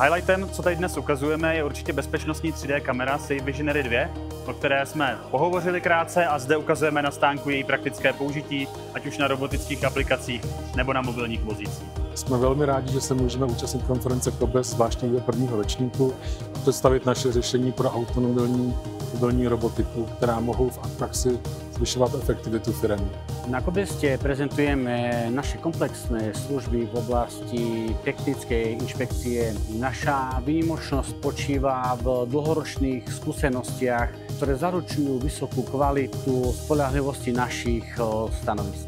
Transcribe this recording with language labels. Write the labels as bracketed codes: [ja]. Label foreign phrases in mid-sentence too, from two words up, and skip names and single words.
[cs] Highlightem, co tady dnes ukazujeme, je určitě bezpečnostní 3D kamera Safe Visionary 2, o které jsme pohovořili krátce a zde ukazujeme na stánku její praktické použití, ať už na robotických aplikacích nebo na mobilních vozících. Jsme velmi rádi, že se můžeme účastnit konference COBEST, zvláště do prvního ročníku, představit naše řešení pro automobilní robotiku, která mohou v praxi zvyšovat efektivitu firem. [sk] Na COBESTE prezentujeme naše komplexné služby v oblasti technickej inšpekcie. Naša výnimočnosť spočíva v dlhoročných skúsenostiach, ktoré zaručujú vysokú kvalitu spoľahlivosti našich stanovisk.